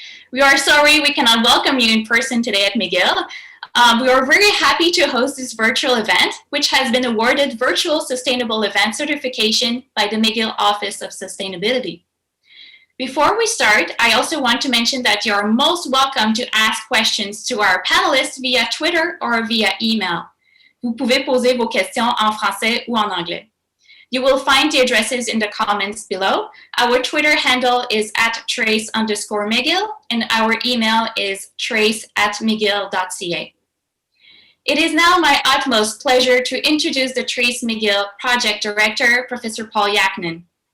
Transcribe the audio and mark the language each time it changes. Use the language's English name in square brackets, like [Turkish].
[English] We are sorry we cannot welcome you in person today at McGill. We are very happy to host this virtual event, which has been awarded Virtual Sustainable Event Certification by the McGill Office of Sustainability. Before we start, I also want to mention that you are most welcome to ask questions to our panelists via Twitter or via email. [French] Vous pouvez poser vos questions en français ou en anglais. [English] You will find the addresses in the comments below. Our Twitter handle is @trace_McGill, and our email is trace@mcgill.ca. It is now my utmost pleasure to introduce the TRaCE McGill Project Director, Professor Paul Yaknin.